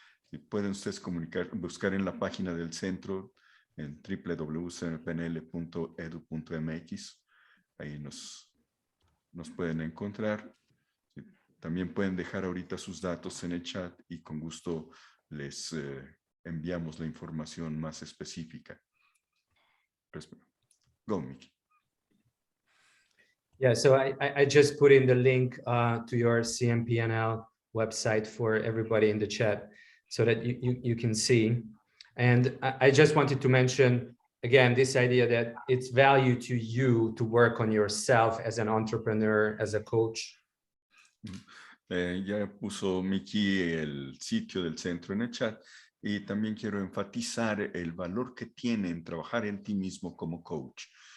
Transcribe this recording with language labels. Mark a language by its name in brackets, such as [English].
[Spanish] Y pueden ustedes buscar en la página del centro en www.cmpnl.edu.mx. Ahí nos pueden encontrar. También pueden dejar ahorita sus datos en el chat y con gusto les enviamos la información más específica. [English] Go, Mickey. Yeah, so I just put in the link to your CMPNL website for everybody in the chat so that you can see. And I just wanted to mention, again, this idea that it's value to you to work on yourself as an entrepreneur, as a coach. [Spanish] Ya puso Mickey el sitio del centro en el chat, y también quiero enfatizar el valor que tiene en trabajar en ti mismo como coach.